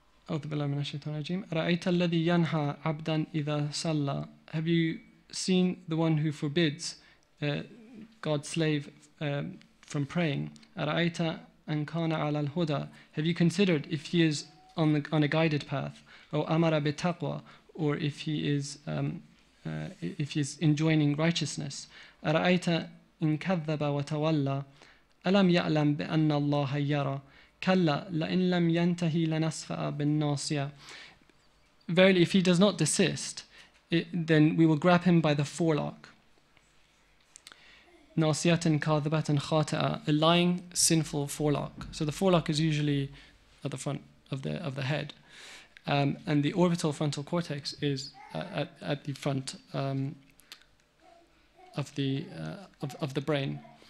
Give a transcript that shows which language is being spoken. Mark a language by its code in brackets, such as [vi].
[ar] أعوذ بالله من الشيطان الرجيم. رأيت الذي ينهى عبدا إذا صلى. [en] Have you seen the one who forbids God's slave from praying? [ar] أرأيت أن كان على الهدى. [en] Have you considered if he is on a guided path? [ar] أو أمر بالتقوى, [en] or if he is enjoining righteousness? [ar] أرأيت إن كذب وتولى. ألم يعلم بأن الله يرى. كلا لئن لم ينتهي لنسفع بالناصية. [en] Verily, if he does not desist, then we will grab him by the forelock. [ar] ناصية كاذبة خاطئة, [en] a lying, sinful forelock. So the forelock is usually at the front of the head, and the orbital frontal cortex is at the front of the brain.